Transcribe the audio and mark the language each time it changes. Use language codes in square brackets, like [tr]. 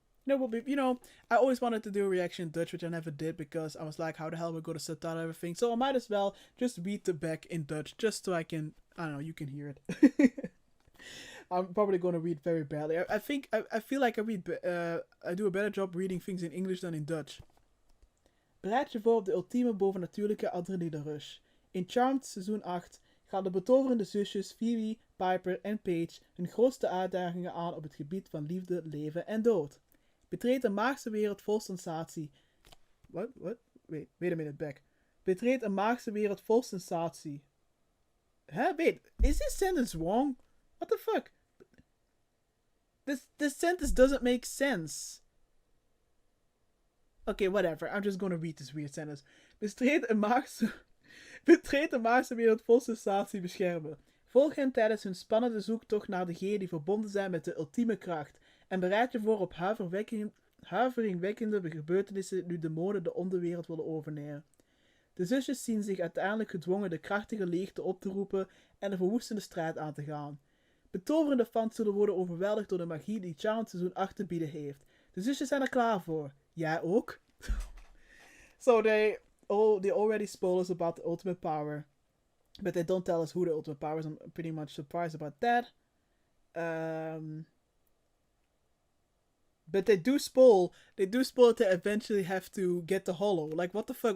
[en] I always wanted to do a reaction in Dutch, which I never did because I was like, how the hell am I going to subtitle everything? So I might as well just read the back in Dutch, just so I can, I don't know, you can hear it. I'm probably going to read very badly. I feel like I do a better job reading things in English than in Dutch. [nl] Bereid je voor op de ultieme bovennatuurlijke adrenaline rush. In Charmed seizoen 8 gaan de betoverende zusjes Phoebe, Piper en Paige hun grootste uitdagingen aan op het gebied van liefde, leven en dood. Betreed een maagse wereld vol sensatie. [en] What? Wait a minute back. [nl] Betreed een maagse wereld vol sensatie. Huh? [en] Wait, is this sentence wrong? What the fuck? This sentence doesn't make sense. Okay, whatever. I'm just gonna read this weird sentence. [nl] Bestreed een maagse... Betreed de maagse wereld vol sensatie beschermen. Volg hen tijdens hun spannende zoektocht naar de G die verbonden zijn met de ultieme kracht. En bereid je voor op huiveringwekkende gebeurtenissen nu demonen de onderwereld willen overnemen. De zusjes zien zich uiteindelijk gedwongen de krachtige leegte op te roepen en de verwoestende strijd aan te gaan. Betoverende fans zullen worden overweldigd door de magie die Charmed seizoen 8 te bieden heeft. De zusjes zijn er klaar voor. Jij ook? [en] So they already spoil us about the ultimate power. But they don't tell us who the ultimate power is. I'm pretty much surprised about that. But they do spoil that they eventually have to get the hollow. Like, what the fuck?